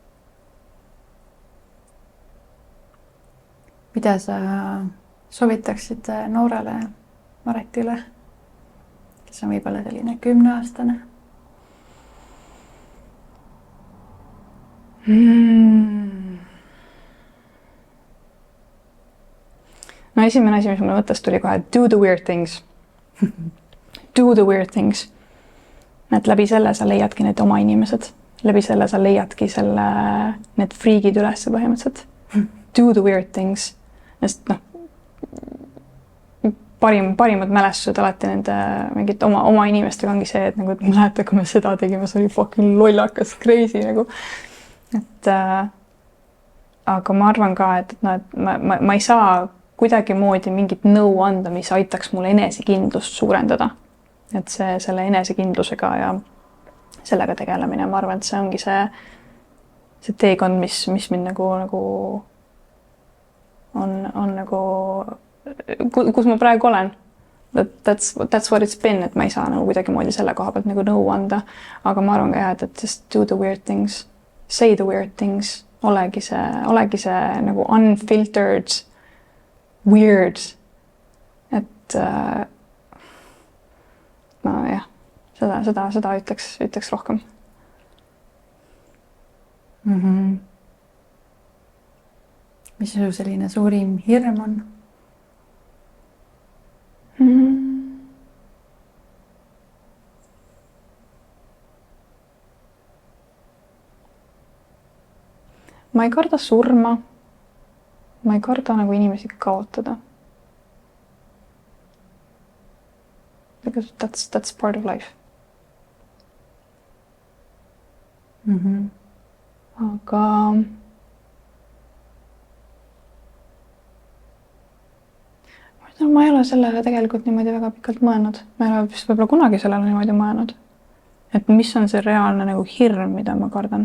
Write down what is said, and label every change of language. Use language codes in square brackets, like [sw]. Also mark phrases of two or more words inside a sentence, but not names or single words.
[et] Mida sa soovitaksid noorele Maretile, kes on võib-olla selline 10-aastane? No esimene asi, mis mulle mõttest tuli kohe, [en] do the weird things. Do the weird things. [et] Et läbi selle sa leiadki need oma inimesed. Läbi selle sa leiadki need friigid üles põhimõtteliselt. [en] Do the weird things. [et] Sest parimad mälestused alati nende mingit oma inimestega ongi see, et nagu, et ma mäletan, kui me seda tegime, see oli fucking lollakas, crazy nagu. Et aga ma arvan ka, et ma ei saa kuidagi moodi mingit nõu anda, mis aitaks mulle enesekindlust suurendada. Et selle enesekindlusega ja sellega tegelemine, ma arvan, et see ongi see teekond, mis mind nagu on nagu, kus ma praegu olen. [en] That's what it's been, [et] et ma ei saa nagu kuidagi moodi selle koha pealt nagu nõu anda. Aga ma arvan ka jah, et just [en] do the weird things, say the weird things, [et] olegi see nagu [en] unfiltered weird, [et] et ma jah, seda ütleks rohkem. Mis su selline suurim hirm on? Ma ei karda surma. Ma ei karda nagu inimesi kaotada. [en] Because that's part of life. [et] Aga ma ei ole sellele tegelikult niimoodi väga pikalt mõelnud. Ma ei ole vist võib-olla kunagi sellele niimoodi mõelnud. Et mis on see reaalne nagu hirm, mida ma kardan?